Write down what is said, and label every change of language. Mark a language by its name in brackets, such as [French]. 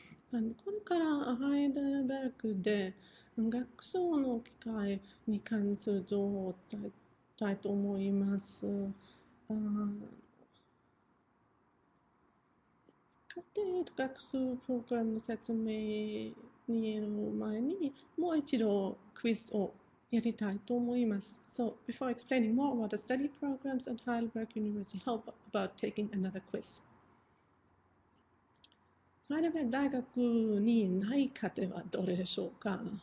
[Japanese] これからハイデルベルクで学習の機会に関する情報を伝えたいと思います。家庭学習プログラムの説明にやる前にもう一度クイズをやりたいと思います。 [English] So, before explaining more about the study programs at Heidelberg University, how about taking another quiz? [Japanese] ハイデルベルク大学にない課程はどれでしょうか？